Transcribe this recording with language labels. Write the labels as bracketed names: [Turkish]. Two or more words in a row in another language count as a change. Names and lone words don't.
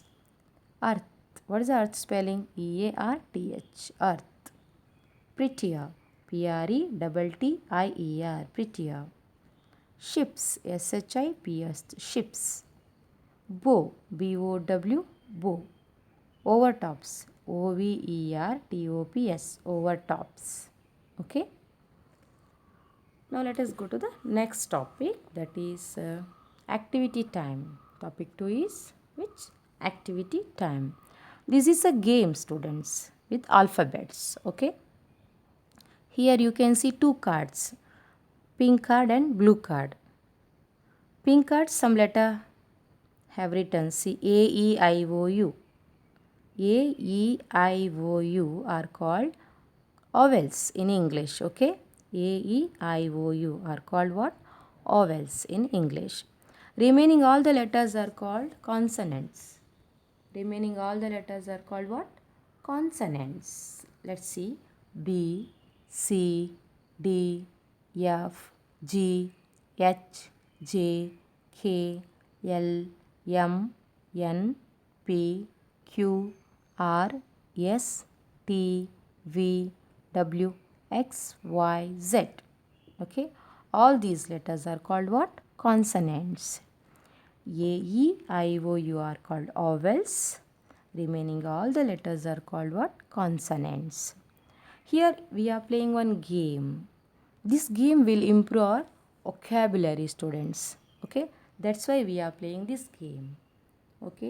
[English] Earth, what is the earth spelling? E-A-R-T-H, earth. Prettier, P-R-E-T-T-I-E-R, prettier. Ships, S-H-I-P-S, ships. Bow, B-O-W, bow. Overtops, O-V-E-R-T-O-P-S, overtops. Okay. Now let us go to the next topic, that is activity time. Topic 2 is which? Activity time. This is a game, students, with alphabets. Okay. Here you can see 2 cards, pink card and blue card. Pink card, some letter have written, see, A-E-I-O-U. A-E-I-O-U are called vowels in English. Okay. A-E-I-O-U are called what? Vowels in English. Remaining all the letters are called consonants. Remaining all the letters are called what? Consonants. Let's see. B, C, D, F, G, H, J, K, L, M, N, P, Q, R, S, T, V, W, X, Y, Z. Okay. All these letters are called what? Consonants. A-E-I-O-U are called vowels. Remaining all the letters are called what? Consonants. Here we are playing one game. This game will improve our vocabulary, students. Okay. That's why we are playing this game. Okay.